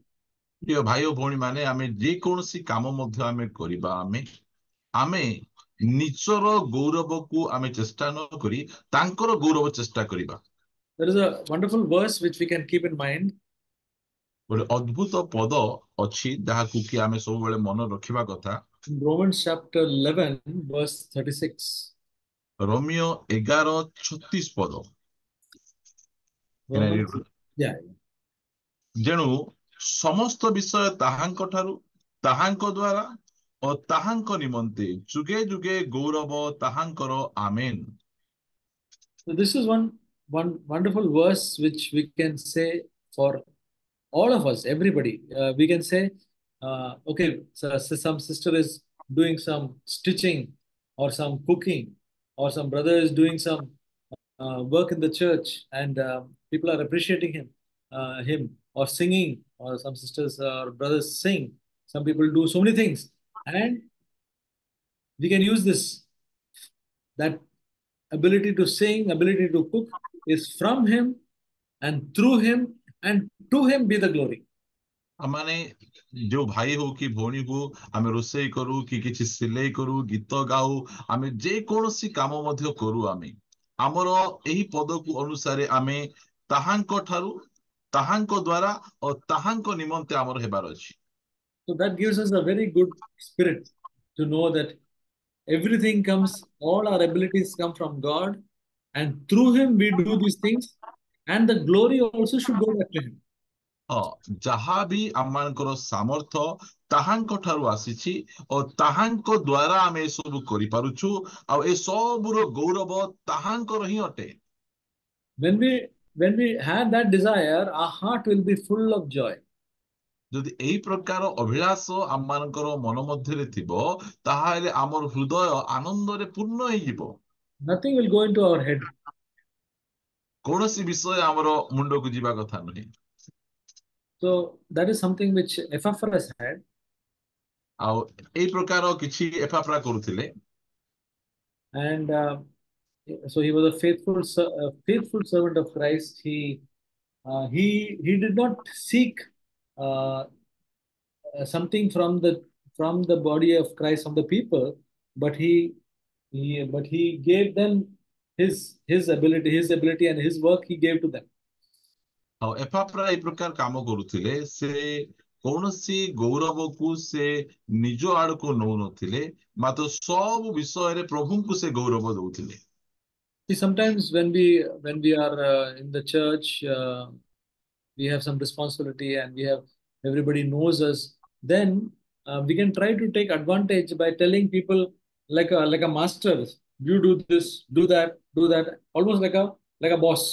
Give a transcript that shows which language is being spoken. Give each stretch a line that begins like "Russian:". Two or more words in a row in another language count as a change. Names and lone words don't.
Odia: ପ୍ରିୟ ଭାଇ ଓ ଭଉଣୀ ମାନେ, ଆମେ ଯେକୌଣସି କାମ ମଧ୍ୟ ଆମେ କରିବା, ଆମେ ନିଜର ଗୌରବକୁ ଆମେ ଚେଷ୍ଟା ନ କରି ତାଙ୍କର ଗୌରବ ଚେଷ୍ଟା କରିବା।
English: There is a wonderful verse which we can keep in mind.
Odia: ଗୋଟେ ଅଦ୍ଭୁତ ପଦ ଅଛି ଯାହାକୁ କି ଆମେ ସବୁବେଳେ ମନେ ରଖିବା କଥା।
English: Romans chapter 11 verse 36.
Odia: ରୋମିଓ 11:36 ପଦ।
English: Yeah.
Odia: ଯେଣୁ ସମସ୍ତ ବିଷୟ ତାହାଙ୍କ ଠାରୁ, ତାହାଙ୍କ ଦ୍ୱାରା ଓ ତାହାଙ୍କ ନିମନ୍ତେ ଯୁଗେ ଯୁଗେ ଗୌରବ ତାହାଙ୍କର। ଆମେନ୍।
English: So this is one wonderful verse which we can say for all of us, everybody. We can say, okay, so some sister is doing some stitching or some cooking, or some brother is doing some work in the church, and people are appreciating him, or singing, or some sisters or brothers sing. Some people do so many things, and we can use this. That ability to sing, ability to cook is from him, and through him, and to him be the glory.
Odia: ମାନେ ଯୋଉ ଭାଇ ହଉ କି ଭଉଣୀ ହଉ, ଆମେ ରୋଷେଇ କରୁ କି କିଛି ସିଲେଇ କରୁ, ଗୀତ ଗାଉ, ଆମେ ଯେକୌଣସି କାମ ମଧ୍ୟ କରୁ, ଆମର ଏହି ପଦକୁ ଅନୁସାରେ ଆମେ ତାହାଙ୍କ ଠାରୁ, ତାହାଙ୍କ ଦ୍ୱାରା ଓ ତାହାଙ୍କ ନିମନ୍ତେ ଆମର ହେବାର ଅଛି।
English: So that gives us a very good spirit to know that everything comes, all our abilities come from God, and through him we do these things, and the glory also should go back to him.
Odia: ଯାହା ବି ଆମମାନଙ୍କର ସାମର୍ଥ୍ୟ ତାହାଙ୍କ ଠାରୁ ଆସିଛି ଓ ତାହାଙ୍କ ଦ୍ୱାରା ଆମେ ଏସବୁ କରିପାରୁଛୁ, ଆଉ ଏ ସବୁର ଗୌରବ ତାହାଙ୍କର ହିଁ ଅଟେ।
English: When we have that desire, our heart will be full of joy.
Odia: ଯଦି ଏହି ପ୍ରକାର ଅଭିଳାଷ ଆମମାନଙ୍କର ମନ ମଧ୍ୟରେ ଥିବ, ତାହେଲେ ଆମର ହୃଦୟ ଆନନ୍ଦରେ ପୂର୍ଣ୍ଣ ହେଇଯିବ।
English: Nothing will go into our head.
Odia: କୌଣସି ବିଷୟ ଆମର ମୁଣ୍ଡକୁ ଯିବା କଥା ନୁହେଁ।
English: So that is something which Epaphras had.
Odia: ଆଉ ଏହି ପ୍ରକାର କିଛି ଏପାଫ୍ରା କରୁଥିଲେ।
English: And so he was a faithful servant of Christ. He did not seek something from the body of Christ, from the people, but he gave them his ability and his work he gave to them.
Odia: ଆଉ ଏପାଫ୍ରା ଏହି ପ୍ରକାର କାମ କରୁଥିଲେ। ସେ କୌଣସି ଗୌରବକୁ ସେ ନିଜ ଆଡକୁ ନଉନଥିଲେ, ମାତ୍ର ସବୁ ବିଷୟରେ ପ୍ରଭୁଙ୍କୁ ସେ ଗୌରବ ଦଉଥିଲେ।
English: See, sometimes when we are in the church, we have some responsibility, and everybody knows us. Then we can try to take advantage by telling people like a master, you do this, do that, almost like a boss.